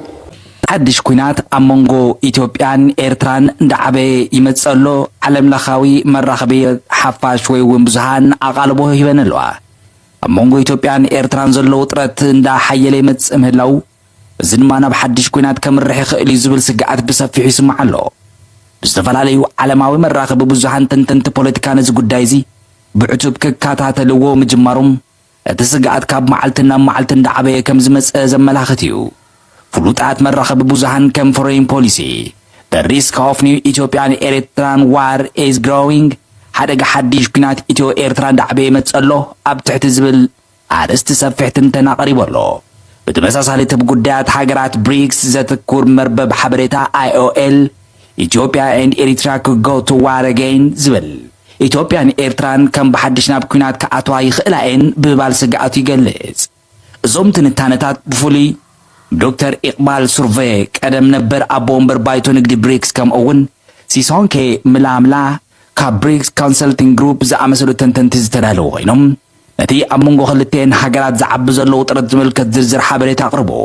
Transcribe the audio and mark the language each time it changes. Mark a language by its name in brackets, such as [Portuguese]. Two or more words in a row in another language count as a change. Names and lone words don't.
[Tigrinya] ሓድሽ ኩናት ኣብ መንጎ ኢትዮጵያን ኤርትራን እንዳዓበየ ይመጸሎ ዓለም ለኻዊ መራኸቢ ሓፋሽ ወይ እውን ብዙሃን ኣቓልቦ ሂበን ኣለዋ ኣብ መንጎ ኢትዮጵያን ኤርትራን ዘሎ ውጥረት እንዳሓየለ ይመጽእ ምህላው እዚ ድማ ናብ ሓድሽ ኩናት ከምርሕ ይኽእል እዩ ዝብል ስግኣት ብሰፊሑ ይስማዕ ኣሎ ብዝተፈላለዩ ዓለማዊ መራኸቢ ብዙሃን ተንተንቲ ፖለቲካ ነዚ ጉዳይ እዚ ብዕቱብ ክከታተልዎ ምጅማሮም እቲ ስግኣት ካብ መዓልቲ ናብ መዓልቲ እንዳዓበየ ከም ዝመጽእ ዘመላኽት እዩ ፍሉጣት መራኸቢ ብዙሃን ከም ፎሬን ፖሊሲ [English] the risk of new Ethiopian Eritrean war is growing [Tigrinya] ሓደጋ ሓድሽ ኩናት ኢትዮ ኤርትራ እንዳዓበየ ይመጽእ ኣሎ ኣብ ትሕቲ ዝብል ኣርእስቲ ሰፊሕ ትንተና ቀሪቡ ኣሎ በተመሳሳሊ ጉዳያት ሀገራት ብሪክስ ዘተኩር መርበብ ሓበሬታ IOL [English] Ethiopia and Eritrea could go to war again [Tigrinya] ዝብል ኢትዮጵያን ኤርትራን ከም በሓድሽ ናብ ኩናት ከኣትዋ ይኽእላየን ብባል ስግኣቱ ይገልጽ እዞም ትንታነታት ብፍሉይ ዶክተር ኢቅባል ሱርቬ ቀደም ነበር ኣቦ ወንበር ባይቶ ንግዲ ብሪክስ ከምኡውን ሲሶንኬ ምላምላ ካብ ብሪክስ ኮንሰልቲንግ ግሩፕ ዝኣመሰሉ ተንተንቲ ዝተዳለዉ ኮይኖም ነቲ ኣብ መንጎ ክልተን ሃገራት ዝዓቢ ዘሎ ውጥረት ዝምልከት ዝርዝር ሓበሬታ ኣቕርቦ